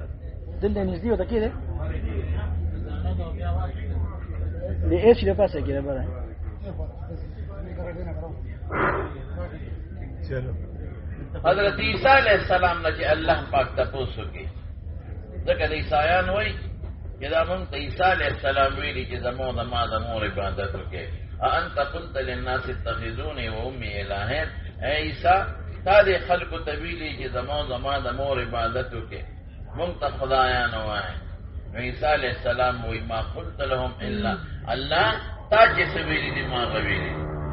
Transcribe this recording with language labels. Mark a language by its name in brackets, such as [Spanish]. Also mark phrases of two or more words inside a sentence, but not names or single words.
[Pashto] دلته نږدې وته کې ده د ایچ د پاسه کې ده بره. چلو حضرت عیسی علیہ السلام نه چې الله پاک تپوس وکړي، ځکه د عیسایان وایي چې دا مونږ ته عیسی علیہ السلام ویلي چې زموږ د ما د مور عبادت وکړي. [Arabic] انت قلت للناس اتخذوني وامي الهین، [Pashto] اے عیسی تا دې خلکو ته ویلي چې زموږ د ما د مور عبادت وکړي، مونږ ته خدایان وایي. نو عیسی علیہ السلام وایي [Arabic] ما قلت لهم الا الله [Pashto] تا چې څه ویلي دي ما هغه ویلي دي.